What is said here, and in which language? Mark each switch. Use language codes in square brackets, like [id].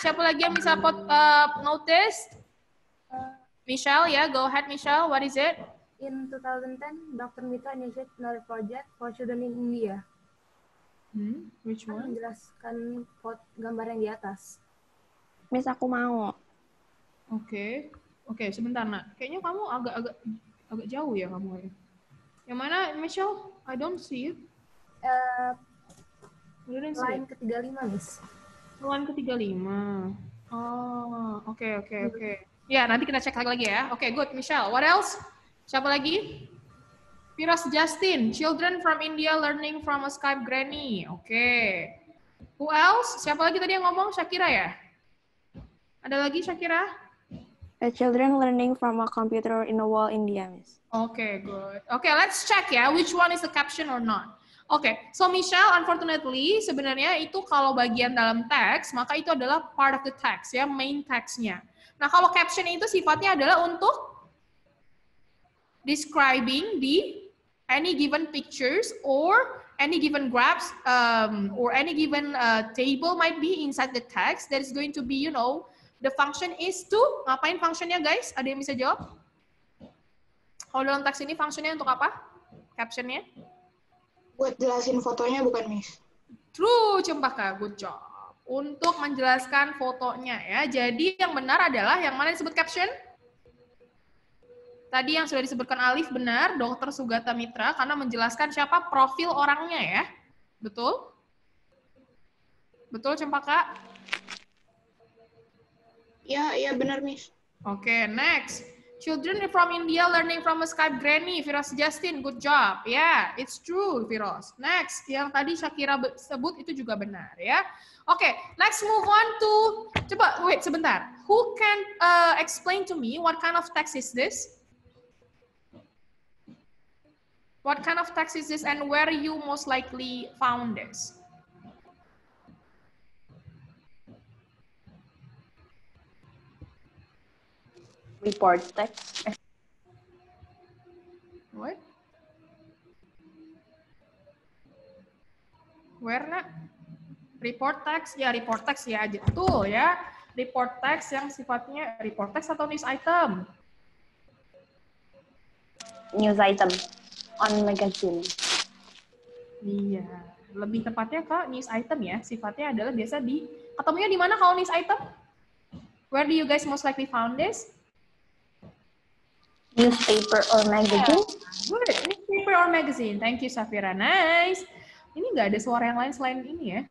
[id] Siapa lagi yang bisa notice? [en] Michelle, ya, go ahead, Michelle. What is it? In 2010, Dr. Mitra initiated another project for children in India. Which one? [id] Menjelaskan gambar yang di atas. Miss, aku mau. Oke, sebentar, Nak. Kayaknya kamu agak jauh ya kamu ya. Yang mana, Michelle? [en] I don't see it. [id] Line ke-35, Miss. Line ke-35. Oh, oke. Ya, nanti kita cek lagi ya. Oke, [en] good, Michelle. What else? [id] Siapa lagi? [en] Firas Justin, children from India learning from a Skype granny. [id] Oke. [en] Who else? [id] Siapa lagi tadi yang ngomong? Shakira ya? Ada lagi Shakira? [en] Children learning from a computer in a wall India, Miss. Okay, good. Okay, let's check ya, which one is the caption or not. [id] Oke, [en] so Michelle, unfortunately, [id] sebenarnya itu kalau bagian dalam teks, maka itu adalah [en] part of the text, [id] ya, main text-nya. Nah, kalau caption itu sifatnya adalah untuk [en] describing the any given pictures or any given graphs or any given table might be inside the text that is going to be, you know, the function is to, [id] ngapain functionnya guys? Ada yang bisa jawab? Kalau dalam teks ini functionnya untuk apa? Captionnya? Buat jelasin fotonya bukan, Miss? [en] True, Cempaka. Good job. [id] Untuk menjelaskan fotonya ya. Jadi yang benar adalah yang mana disebut caption? Tadi yang sudah disebutkan Alif benar, Dr. Sugata Mitra, karena menjelaskan siapa profil orangnya ya. Betul? Betul, Cempaka? Iya benar, Miss. Oke, next. [en] Children from India learning from a Skype granny. Firas Justin, good job. Yeah, it's true, Firas. [id] Next, yang tadi Shakira sebut itu juga benar ya. [en] Oke, let's move on to, [id] coba [en] wait [id] sebentar. [en] Who can explain to me what kind of text is this? What kind of text is this and where you most likely found this? Report text. What? Where [id] nak? Report text, ya report text ya aja tuh ya. Report text yang sifatnya report text atau news item? [en] News item on magazine. [id] Iya, lebih tepatnya ke news item ya. Sifatnya adalah biasa ketemunya di mana kalau news item? [en] Where do you guys most likely found this? Newspaper or magazine. Good, newspaper or magazine. Thank you, Safira. Nice. [id] Ini nggak ada suara yang lain selain ini ya.